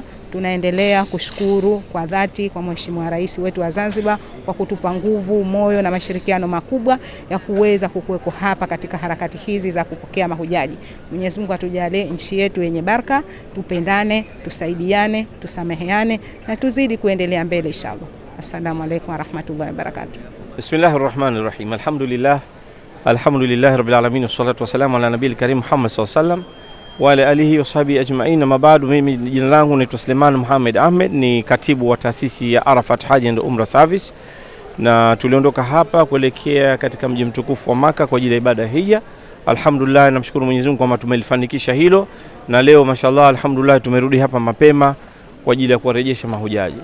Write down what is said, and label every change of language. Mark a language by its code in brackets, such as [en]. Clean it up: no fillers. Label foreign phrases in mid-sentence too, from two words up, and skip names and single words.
[sw] Tunaendelea kushukuru kwa dhati kwa Mheshimiwa Rais wetu wa Zanzibar kwa kutupa nguvu, moyo na mashirikiano makubwa ya kuweza kukuweko hapa katika harakati hizi za kupokea mahujaji. Mwenyezi Mungu atujalie nchi yetu yenye baraka, tupendane, tusaidiane, tusameheane na tuzidi kuendelea mbele inshallah. [ar] السلام عليكم ورحمة الله وبركاته. بسم الله الرحمن الرحيم. الحمد لله رب العالمين والصلاة والسلام على النبي الكريم محمد صلى الله عليه وسلم وعلى آله وصحبه أجمعين. [sw] Mabadu, mimi jina langu naitwa Suleiman Muhammad Ahmed, ni katibu wa taasisi ya Arafat Hajj and Umrah Service, na tuliondoka hapa kuelekea katika mji mtukufu wa Maka kwa ajili ya ibada ya hija. Alhamdulillah, namshukuru Mwenyezi Mungu kwamba tumelifanikisha hilo, na leo [ar] ما شاء الله الحمد لله [sw] tumerudi hapa mapema kwa ajili ya kuwarejesha mahujaji.